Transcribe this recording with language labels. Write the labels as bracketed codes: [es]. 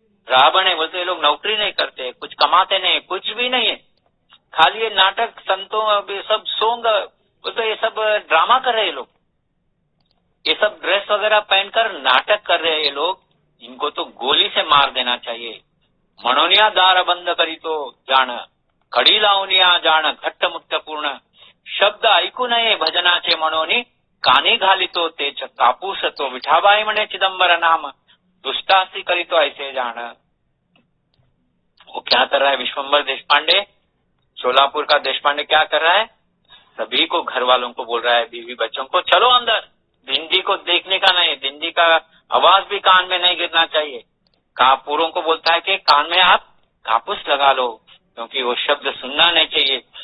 [hi] राबणे बोलते, ये लोग नौकरी नहीं करते, कुछ कमाते नहीं, कुछ भी नहीं है, खाली ये नाटक संतों सब सोंग बोलते, ये सब ड्रामा कर रहे हैं लोग, ये सब ड्रेस वगैरह पहनकर नाटक कर रहे हैं ये लोग, इनको तो गोली से मार देना चाहिए। [mr] मनोनिया दार बंद करी तो जाण, कडी लावनिया जाण घट्ट मुक्त पूर्ण, शब्द ऐकू नये भजनाचे मनोनी, कानी घालितो तेच कापूस तो विठाबाई म्हणे चिदंबर नाम, दुष्टासी करी तो ऐसे जाण। [hi] वो क्या कर रहा है विश्वम्बर देशपांडे, सोलापुर का देशपांडे क्या कर रहा है, सभी को, घर वालों को बोल रहा है, बीवी बच्चों को, चलो अंदर, दिंडी को देखने का नहीं, दिंडी का आवाज भी कान में नहीं गिरना चाहिए। कापूरों को बोलता है कि कान में आप कापूस लगा लो, क्योंकि वो शब्द सुनना नहीं चाहिए।